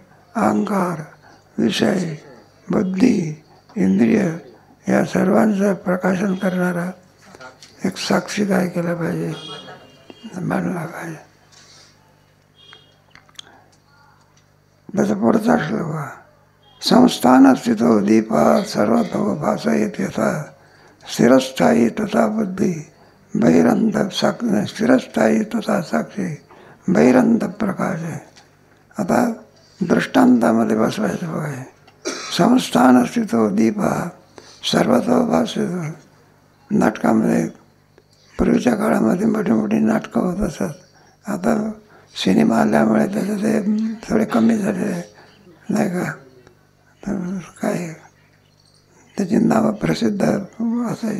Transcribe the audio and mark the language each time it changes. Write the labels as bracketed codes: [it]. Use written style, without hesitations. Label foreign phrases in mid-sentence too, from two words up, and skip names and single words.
[mr] अहंकार, विषय, बुद्धी, इंद्रिय या सर्वांचं प्रकाशन करणारा एक साक्षी काय केला पाहिजे? मानला पाहिजे. त्याचा पुढचा श्लोक. [sa] संस्थान स्थितो दीपा सर्वतो भासयेत यथा स्थिरस्थायी तथा बुद्धी बहिरंत स्थिरस्थायी तथा साक्षी बहिरंत [mr] प्रकाश आहे. आता दृष्टांतामध्ये बसवायचं बघाय. [sa] संस्थान स्थितो दीपा सर्वतो भासयेत. [mr] नाटकामध्ये पूर्वीच्या काळामध्ये मोठी मोठी नाटकं होत असत. आता सिनेमा आल्यामुळे त्याचं ते थोडे कमी झाले नाही का. तर काय त्याची नावं प्रसिद्ध असायची.